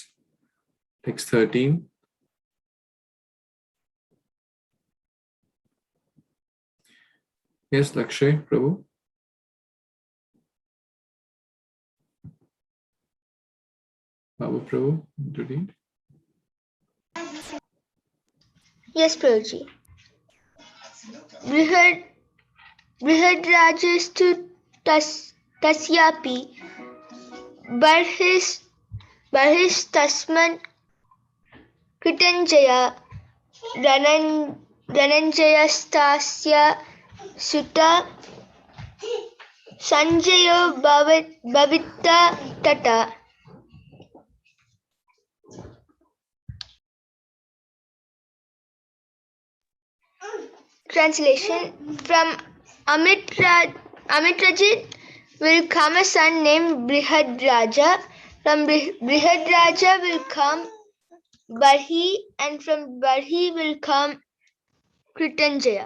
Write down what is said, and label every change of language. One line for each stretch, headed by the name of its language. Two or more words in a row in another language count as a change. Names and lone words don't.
English: Text 13. Yes, Lakshay, Prabhu. Babu Prabhu, to read. Yes, Prabhuji.
Sanskrit: Brihadrajastu tasyapi barhis tasman kritanjaya rananjayastasya sutta sanjayo bhavita tata.
English: Translation. From Amitrajit will come a son named Brihadraja. From Brihadraja will come Barhi, and from Barhi will come Kritanjaya.